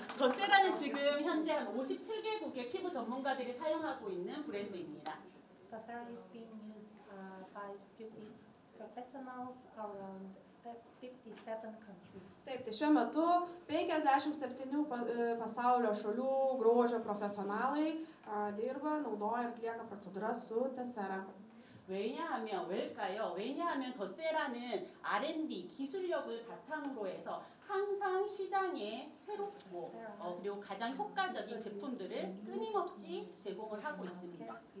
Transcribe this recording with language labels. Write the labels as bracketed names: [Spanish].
[Korean] 더세라는 지금 현재 한 57개국의 피부 전문가들이 사용하고 있는 브랜드입니다. [English] Tessera is being used by beauty professionals around 57 countries. [Lithuanian] Taip, tai šiuo metu 57 pasaulio šalių grožio profesionalai dirba, naudoja ir atlieka procedūras su Tessera. [Korean] 왜일까요? 왜냐하면 더세라는 R&D 기술력을 바탕으로 해서 항상 시장에 새롭고 그리고 가장 효과적인 제품들을 끊임없이 제공을 하고 있습니다.